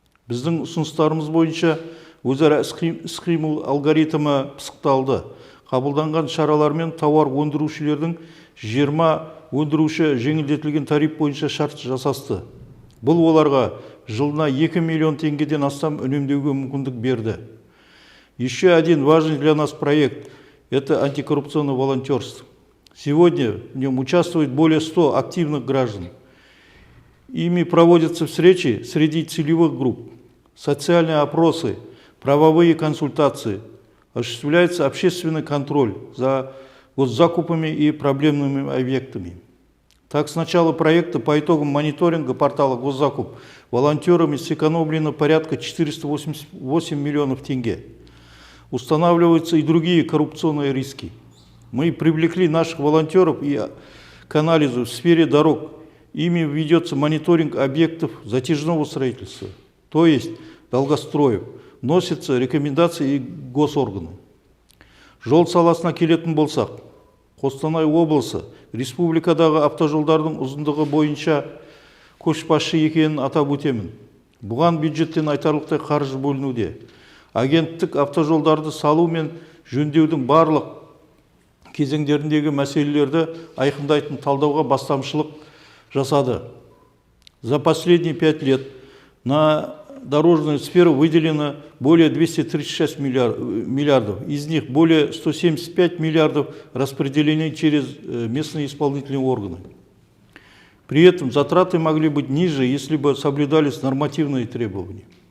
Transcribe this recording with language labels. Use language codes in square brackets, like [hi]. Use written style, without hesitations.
[kk] Біздің ұсыныстарымыз бойынша өзара іс-қимыл алгоритмі пысықталды. Қабылданған шаралармен тауар өндірушілердің 20 өндіруші жеңілдетілген тариф бойынша шарт жасасты. Бұл оларға жылына 2 миллион теңгеден астам үнемдеуге мүмкіндік берді. [ru] Еще один важный для нас проект – это антикоррупционное волонтерство. Сегодня в нем участвует более 100 активных граждан. Ими проводятся встречи среди целевых групп, социальные опросы, правовые консультации, осуществляется общественный контроль за госзакупами и проблемными объектами. Так, с начала проекта по итогам мониторинга портала «Госзакуп» волонтерами сэкономлено порядка 488 миллионов тенге. Устанавливаются и другие коррупционные риски. Мы привлекли наших волонтеров и к анализу в сфере дорог. Ими ведется мониторинг объектов затяжного строительства, то есть долгостроев. Носятся рекомендации и госоргану. [kk] Жол саласына келетін болсақ, Қостанай облысы республикадағы автожолдардың ұзындығы бойынша көшбасшы екенін атап өтемін. Бұған бюджеттен айтарлықтай қаржы бөлінуде. Агенттік автожолдарды салу мен жөндеудің барлық кезеңдеріндегі мәселелерді айқындайтын талдауға бастамашылық жасады. [ru] За последние 5 лет на дорожную сферу выделено более 236 миллиардов. Из них более 175 миллиардов распределены через местные исполнительные органы. При этом затраты могли быть ниже, если бы соблюдались нормативные требования.